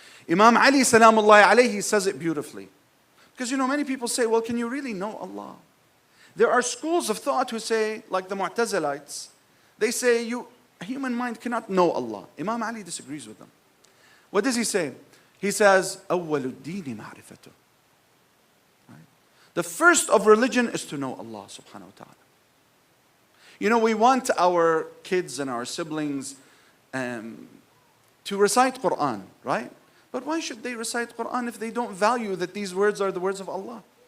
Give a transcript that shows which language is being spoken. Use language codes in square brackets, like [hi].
[en] Imam Ali salamullahi alayhi says it beautifully. Because many people say, well, can you really know Allah? There are schools of thought who say, like the Mu'tazilites, they say a human mind cannot know Allah. Imam Ali disagrees with them. What does he say? He says, [ar] أَوَّلُ الدِّينِ مَعْرِفَةُ. [en] The first of religion is to know Allah subhanahu wa ta'ala. We want our kids and our siblings to recite Quran, right? But why should they recite Quran if they don't value that these words are the words of Allah?